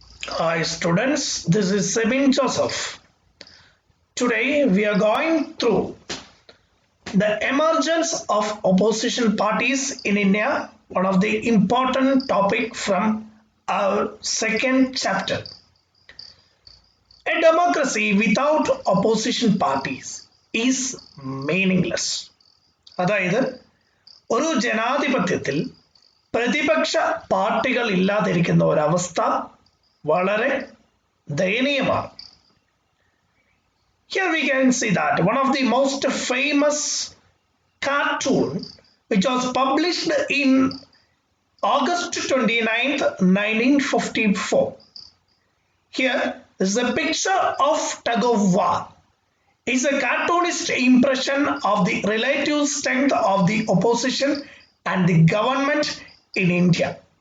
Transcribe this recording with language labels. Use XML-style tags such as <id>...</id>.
<en>Hi students, this is Sebin Joseph. Today we are going through the emergence of opposition parties in India, one of the important topic from our second chapter. A democracy without opposition parties is meaningless.</en> <ml>അതായത് ഒരു ജനാധിപത്യത്തിൽ പ്രതിപക്ഷ പാർട്ടികൾ ഇല്ലാതിരിക്കുന്ന ഒരവസ്ഥ വളരെ ദയനീയമാണ്.</ml> <en>Here we can see that one of the most famous cartoon which was published in August 29th, 1954. Here is a picture of tug of war. It's a cartoonist impression of the relative strength of the opposition and the government in India.</en>